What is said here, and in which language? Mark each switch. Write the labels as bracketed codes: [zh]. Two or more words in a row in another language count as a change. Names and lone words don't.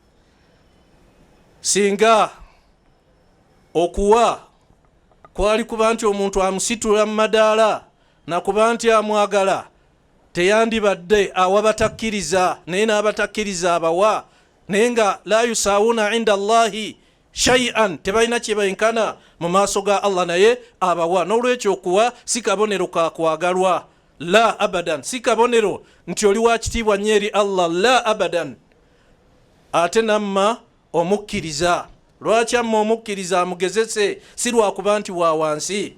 [lg] Singa okuwa kwali kuba nti omuntu amusitula mu madaala nakuba nti amwagala, teyandibadde awa batakkiriza, naye n'abatakkiriza abawa, naye nga [ar] لا يساوون عند الله شيئا, [lg] tebalina kye benkana mu maaso ga Allah, naye abawa. N'olwekyo okuwa si kabonero ka kwagalwa, [ar] لا أبدا, [lg] si kabonero nti oli wa kitiibwa nnyo eri Allah, [ar] لا أبدا. [lg] Ate namma omukkiriza, lwaki amma omukkiriza amugezese, si lwakuba nti wa wansi.